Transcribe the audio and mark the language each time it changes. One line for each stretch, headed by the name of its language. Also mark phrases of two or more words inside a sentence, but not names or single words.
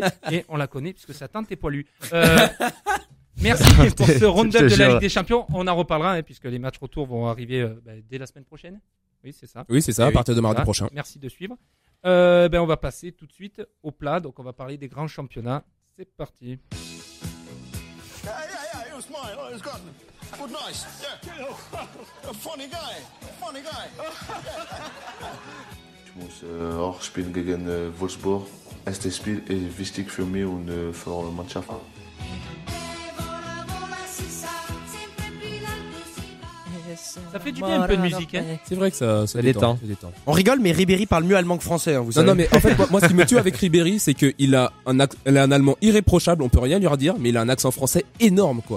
French: Et on la connaît puisque sa tante est poilue. Merci pour ce round-up de la Ligue des Champions. On en reparlera hein, puisque les matchs retour vont arriver dès la semaine prochaine. Oui, c'est ça. Oui, c'est ça, à Oui, partir de mardi voilà. prochain. Merci de suivre. On va passer tout de suite au plat. Donc, on va parler des grands championnats. C'est parti.
English: It was mine. Oh, it was good. Good, nice. Yeah. A funny guy. Funny guy.
German: Ich muss auch spielen gegen Wolfsburg. Erstes Spiel ist wichtig für mich und für die Mannschaft.
French: Ça fait du bien un peu de musique. Hein. C'est vrai que ça détend. ça détend. On rigole, mais Ribéry parle mieux allemand que français, hein, vous Non, savez. non, mais en fait, moi, ce qui me tue avec Ribéry, c'est qu'il a il a un allemand irréprochable, on peut rien lui redire, mais il a un accent français énorme, quoi.